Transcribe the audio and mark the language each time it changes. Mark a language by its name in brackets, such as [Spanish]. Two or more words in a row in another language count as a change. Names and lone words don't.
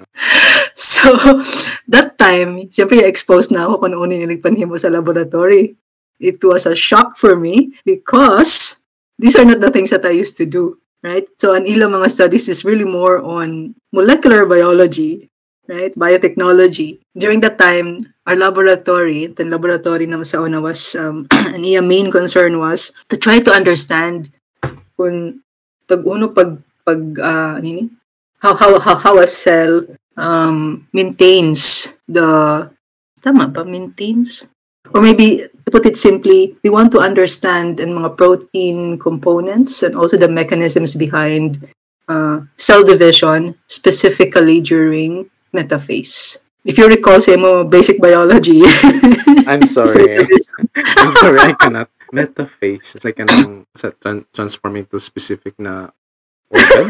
[English] So, that time, [Hiligaynon] siyempre exposed na ako kung ano yung nagpanhimo sa laboratory. [English] It was a shock for me because these are not the things that I used to do, right? So, [Hiligaynon] ang ilang mga [English] studies is really more on molecular biology, right? Biotechnology. During that time, our laboratory, the laboratory [Hiligaynon] naman sa una [English] was, ang main concern was to try to understand kung how a cell maintains maintains? Or maybe, to put it simply, we want to understand [Hiligaynon] ang mga [English] protein components and also the mechanisms behind cell division, specifically during metaphase. If you recall, say mo, basic biology. I'm sorry. I'm sorry, I cannot. Metaphase. It's like transforming to specific na organs?